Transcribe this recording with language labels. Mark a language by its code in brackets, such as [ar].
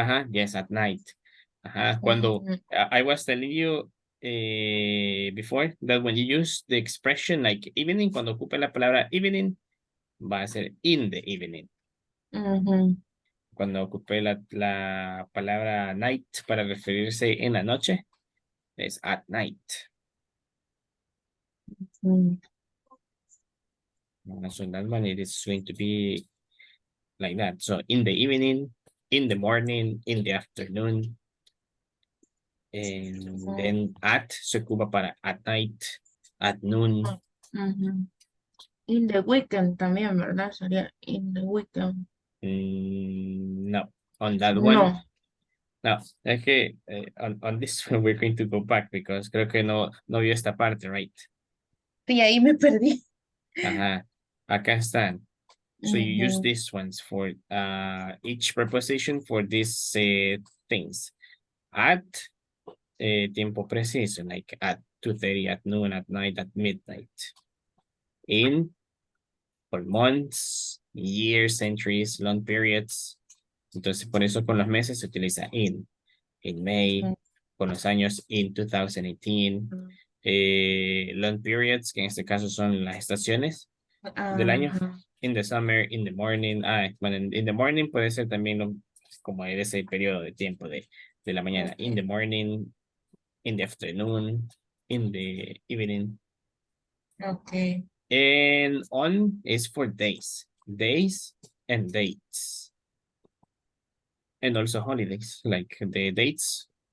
[en] Yes, at night. Cuando I was telling you before that when you use the expression like evening, [es] cuando ocupe la palabra [en] evening, [es] va a ser [en] in the evening. [es] Cuando ocupe la palabra night para referirse en la noche, es [en] at night. So that one, it is going to be like that. So in the evening, in the morning, in the afternoon. And then at [es] se ocupa para [en] at night, at noon. In the weekend [es] también, ¿verdad? Sería [en] in the weekend. No, on that one. No, [es] es que [en] on this one we're going to go back because [es] creo que no vio esta parte, [en] right? [es] Sí, ahí me perdí. Acá están. [en] So you use Ujú. these ones for each preposition for these things. At [es] tiempo preciso, [en] like at 2:30, at noon, at night, at midnight. In for months, years, centuries, long periods. [es] Entonces, por eso con los meses se utiliza [en] in May, Ujú. [es] con los años [en] in 2018. Long periods, [es] que en este caso son las estaciones del año. Ajá. [en] In the summer, in the morning. [es] Bueno, [en] in the morning [es] puede ser también como en ese periodo de tiempo de la mañana. [en] Ok. In the morning, in the afternoon, in the evening. Ok. And on is for days. Days and dates. And also holidays, like the dates.